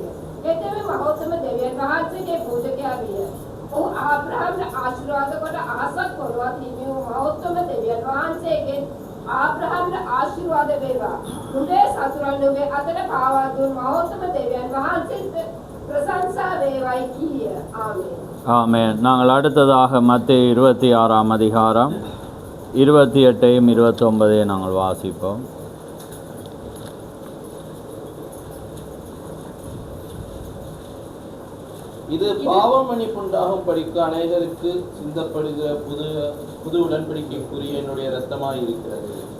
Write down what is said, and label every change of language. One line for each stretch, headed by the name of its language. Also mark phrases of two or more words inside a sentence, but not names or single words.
Sinhala: එතෙම මහෝත්තම දෙවියන් වහන්සේගේ පූජකයා විය. ඔහු ආබ්‍රහම්ට ආශිර්වාද කොට අහසක් පොළොවත් හිමි වූ මහෝත්තම දෙවියන් වහන්සේගෙන් ආබ්‍රහම්ට ආශිර්වාද වේවා. නුඹේ සතුරන් නුඹේ අතට පාවා දුන් මහෝත්තම දෙවියන් වහන්සේට ප්‍රශංසා වේවා කීය. ஆமென்,
Tamil: ஆமென். நாங்கள் அடுத்ததாக மத்தேயு 26ஆம் அதிகாரம் 28 29 நாங்கள் வாசிப்போம். இது பாவம் மன்னிப்புண்டாகும் படிக்கு அநேகருக்கு சிந்தப்படுகிற புது உடன்படிக்கைக்குரிய என்னுடைய இரத்தமாய் இருக்கிறது.